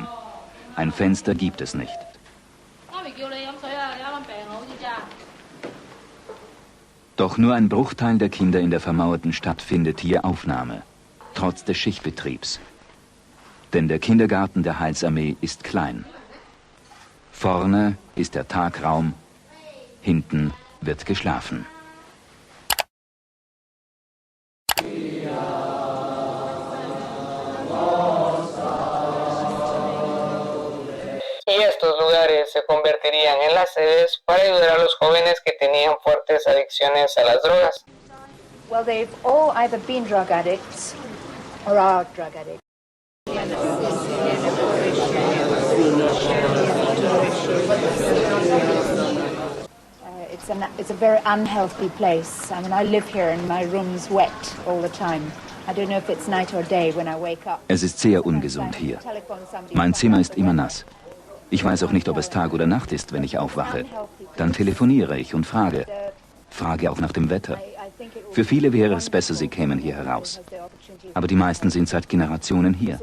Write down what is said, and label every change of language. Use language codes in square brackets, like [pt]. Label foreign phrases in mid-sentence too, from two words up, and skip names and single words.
[de] Ein Fenster gibt es nicht. Doch Doch nur ein Bruchteil der Kinder in der vermauerten Stadt findet hier Aufnahme, trotz des Schichtbetriebs. Denn der Kindergarten der Heilsarmee ist klein. Vorne ist der Tagraum, hinten wird geschlafen. [es] Y estos lugares se convertirían en las sedes para ayudar a los jóvenes que tenían fuertes adicciones a las drogas. [en] Well, they've all either been drug addicts or are drug addicts. It's a very unhealthy place. I mean, I live here and my room's wet all the time. I don't know if it's night or day when I wake up. [de] Es ist sehr ungesund hier. Mein Zimmer ist immer nass. Ich weiß auch nicht, ob es Tag oder Nacht ist, wenn ich aufwache. Dann telefoniere ich und frage. Frage auch nach dem Wetter. Für viele wäre es besser, sie kämen hier heraus. Aber die meisten sind seit Generationen hier.